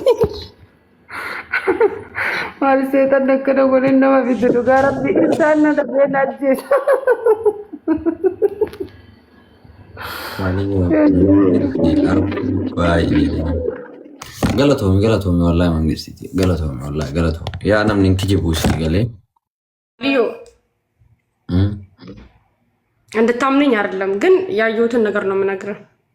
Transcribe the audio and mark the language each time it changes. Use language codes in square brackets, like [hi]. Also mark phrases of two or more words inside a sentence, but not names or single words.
[om] Maal seetan akkana godhin nama fidu dhugaa rabbi isaan na dhabee na ajjeesa. Galatoomi wallahi mangisti galatoomi yaa namni inti jibuusi galee [am] ልዩ እንድታምነኝ አይደለም ግን ያየሁትን ነገር ነው የምነግርህ።